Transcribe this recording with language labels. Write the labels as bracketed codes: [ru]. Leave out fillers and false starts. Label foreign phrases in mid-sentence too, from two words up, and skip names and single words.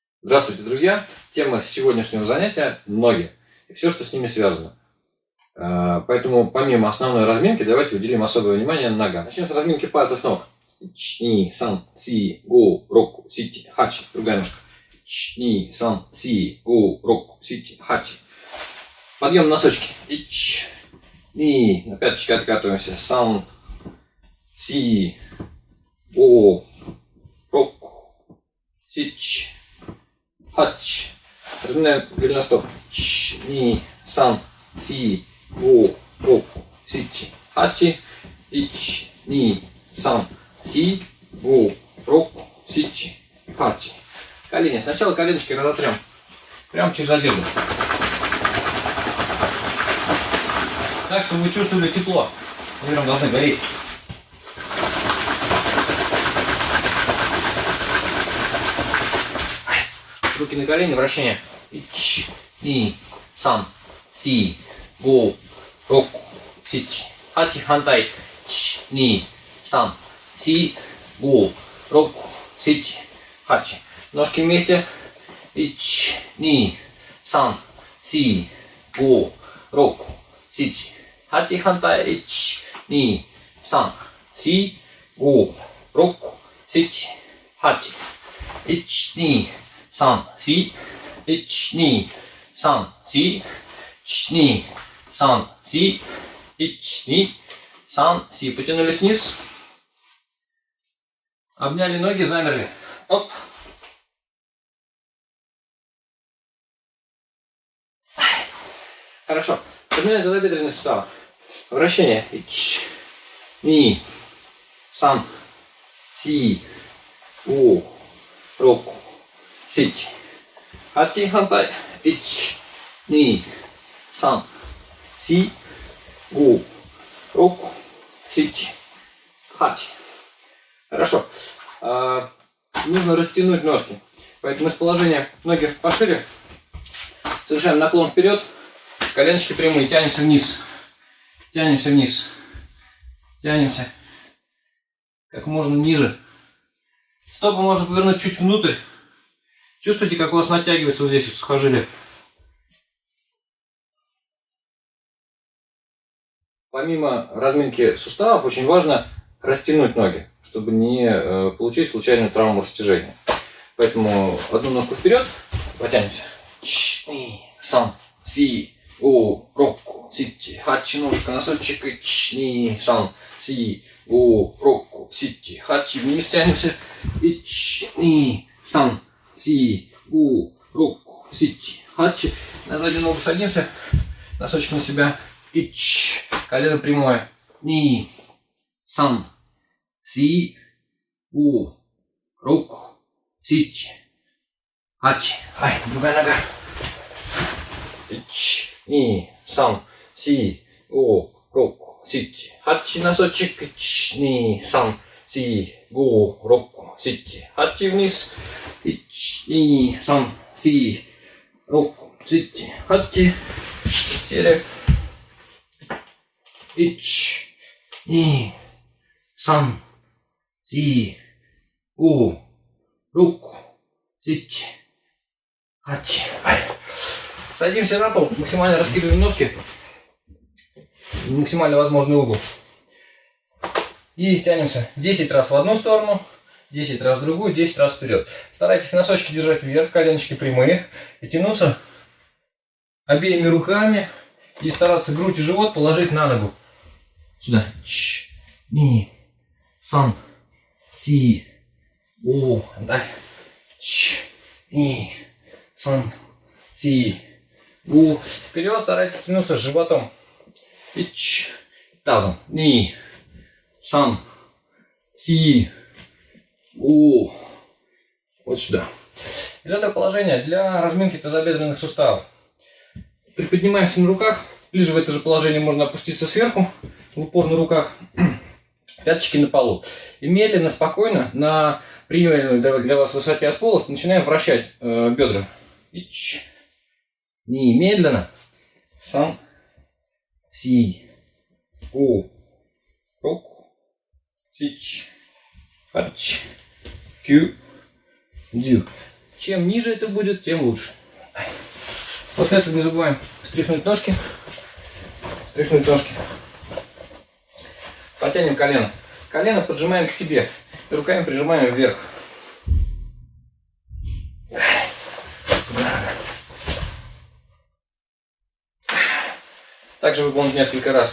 [ru] Здравствуйте, друзья! Тема сегодняшнего занятия – ноги и все, что с ними связано. Поэтому помимо основной разминки, давайте уделим особое внимание ногам. Начнем с разминки пальцев ног. [ja] に、さん、し、ご、ろく、しち、はち. [ru] Другая ножка. [ja] に、さん、し、ご、ろく、しち、はち. [ru] Подъем носочки. Ни, на пяточки откатываемся. [ja] さん、し、ご、ろく、しち、はち. [ru] Разминаем голеностоп. [ja] に、さん、し、ご、ろく、しち、はち. に、さん、し、ご、ろく、しち、はち. [ru] Колени. Сначала коленочки разотрем. Прямо через одежду. Так, чтобы вы чувствовали тепло. Они прям должны гореть. Руки на колени, вращение. [ja] に、さん、し、ご、ろく、しち、はち. [ru] Хантай. [ja] に、さん、し、ご、ろく、しち、はち. [ru] Ножки вместе. [ja] に、さん、し、ご、ろく、しち、はち. [ru] Хантай. [ja] に、さん、し、ご、ろく、しち、はち. に、さん、し、に、さん、し、に、さん、し、に、さん、し. [ru] Потянулись вниз. Обняли ноги, замерли. Оп. Хорошо. Поднимаем тазобедренные суставы. Вращение. [ja] に、さん、し、ご、ろく、しち、はち. [ru] Хантай. [ja] に、さん、し、ご、ろく、しち、はち. [ru] Хорошо. Нужно растянуть ножки. Поэтому из положения ноги пошире. Совершаем наклон вперед. Коленочки прямые. Тянемся вниз. Тянемся вниз. Тянемся как можно ниже. Стопы можно повернуть чуть внутрь. Чувствуете, как у вас натягивается вот здесь вот сухожилие? Помимо разминки суставов, очень важно растянуть ноги, чтобы не получить случайную травму растяжения. Поэтому одну ножку вперед, потянемся. [ja] に、さん、し、ご、ろく、しち、はち. [ru] Ножка, носочек. [ja] に、さん、し、ご、ろく、しち、はち. [ru] Вниз тянемся. [ja] に、さん、し、ご、ろく、しち、はち. [ru] На заднюю ногу садимся. Носочек на себя. Колено прямое. [ja] に、さん、し、ご、ろく、しち、はち. [ru] Другая нога. [ja] に、さん、し、ご、ろく、しち、はち. [ru] Носочек. [ja] に、さん、し、ご、ろく、しち、はち. Вниз. に、さん、し、ろく、しち、はち. [ru] Сели. [ja] に、さん、し、ご、ろく、しち、はち. [ru] Садимся на пол, максимально раскидываем ножки, максимально возможный угол. И тянемся 10 раз в одну сторону, 10 раз в другую, 10 раз вперед. Старайтесь носочки держать вверх, коленочки прямые. И тянуться обеими руками. И стараться грудь и живот положить на ногу. Сюда. [ja] に、さん、し、ご. に、さん、し、ご. [ru] Вперед старайтесь тянуться животом. Тазом. [ja] に、さん、し、ご. [ru] Вот сюда. Из этого положения для разминки тазобедренных суставов приподнимаемся на руках. Ближе в это же положение можно опуститься сверху, в упор на руках. Пяточки на полу. И медленно, спокойно, на приемлемой для вас высоте от пола начинаем вращать бедра. Ни, медленно. Сан, [ja] し、ご、ろく、しち、はち、きゅう、じゅう. [ru] Чем ниже это будет, тем лучше. После этого не забываем стряхнуть ножки. Стряхнуть ножки. Потянем колено. Колено поджимаем к себе. И руками прижимаем вверх. Также выполнить несколько раз.